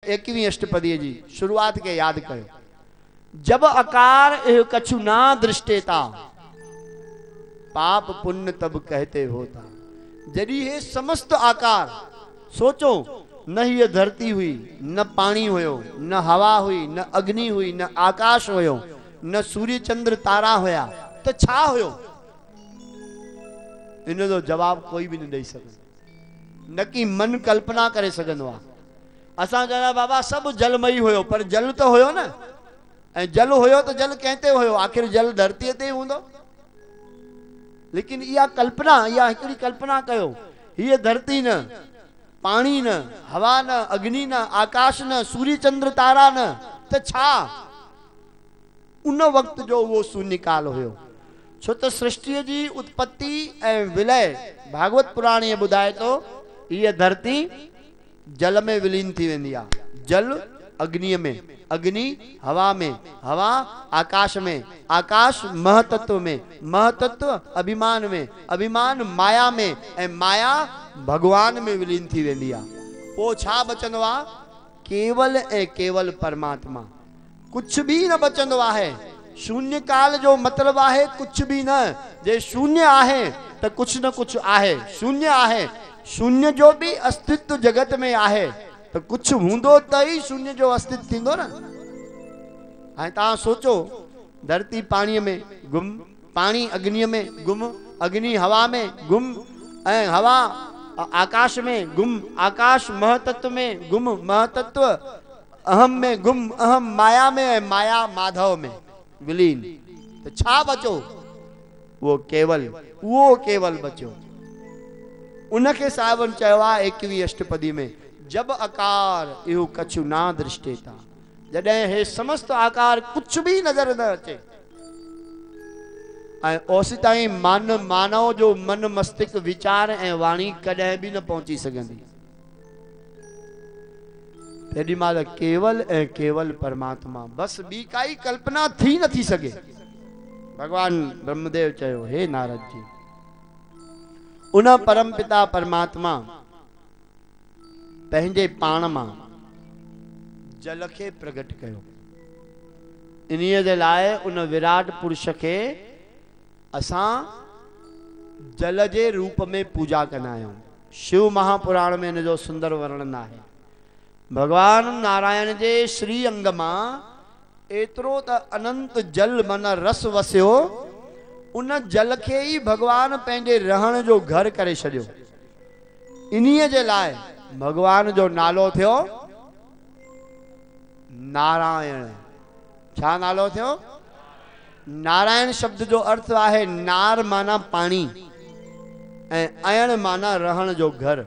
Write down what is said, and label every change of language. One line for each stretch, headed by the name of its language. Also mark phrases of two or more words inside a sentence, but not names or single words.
Sindhi: 21 अष्टपदी जी शुरुआत के याद कयो। जब आकार एह कछु ना दृष्टेता, पाप पुण्य तब कहते होता। यदि ये समस्त आकार सोचो, न ये धरती हुई, न पानी हुयो, न हवा हुई, न अग्नि हुई, न आकाश हुयो, न सूर्य चंद्र तारा होया, तो छा हुयो? इन जो जवाब कोई भी नहीं दे सके, न कि मन कल्पना करे सघंदो आहे। असां कहना बाबा सब जलमयी हुयो, पर जल तो हुयो न, ऐं जल हुयो तो जल कहते हुयो, आखिर जल धरती ते हूंदो। लेकिन इहा कल्पना, इहा हिकड़ी कल्पना कयो, हीअ धरती न, पानी न, हवा न, अग्नि न, आकाश न, सूर्य चंद्र तारा न, तो छा उन वक्त जो वो शून्य काल हुयो। छो तो सृष्टि जी उत्पत्ति ऐं विलय भागवत पुराण ये बुधाए तो ये धरती जल में विलीन थी वेंदी आ। जल अग्नि में, अग्नि हवा में, हवा आकाश में, आकाश महतत्व में, महतत्व अभिमान में, अभिमान माया में, ऐं माया भगवान में विलीन थी वेंदी आ। पो छा बचंदो आ? केवल ऐं केवल परमात्मा। कुछ भी न बचंदो आहे। शून्य काल जो मतलब आहे कुछ भी न। जे शून्य आहे तो कुछ न कुछ आहे। शून्य आहे, शून्य जो भी अस्तित्व जगत में आहे तो कुछ हूंदो त ही शून्य जो अस्तित्व थींदो न। ऐं तव्हां सोचो, धरती पानी में गुम, पानी अग्नि में गुम, अग्नि हवा में गुम, ऐं हवा आकाश में गुम, आकाश महतत्व में गुम, महतत्व अहम में गुम, अहम माया में, माया माधव में विलीन। तो छा बचो? वो केवल बचो। उनके सावन चवा 21 अष्टपदी में, जब आकार इहो कछु ना दृष्टेता। जॾहिं हे समस्त आकार कुछ भी नजर न अचे, ऐं ओसी ताईं मानव जो मन मस्तिष्क विचार ऐं वाणी कॾहिं भी न पहुंची सघंदी। तेॾी महिल केवल ऐं केवल परमात्मा, बस ॿी काई कल्पना थी नथी सघे। भगवान ब्रह्मदेव चयो, हे नारद जी, उन परम पिता परमात्मा पंहिंजे पाण मां जल खे प्रगट कयो। इन्हीअ जे लाइ उन विराट पुरुष खे असां जल जे रूप में पूजा कंदा आहियूं। शिव महापुराण में इन जो सुंदर वर्णन आहे। भगवान नारायण जे श्री अंग मां एतिरो त अनंत जल मन रस वसियो, उन जल खे ही भगवान पंहिंजे रहण जो घर करे छॾियो। इन्हीअ जे लाइ भगवान जो नालो थियो नारायण। छा नालो थियो? नारायण शब्द जो अर्थ आहे नार माना पानी, ऐं अयण माना रहण जो घर।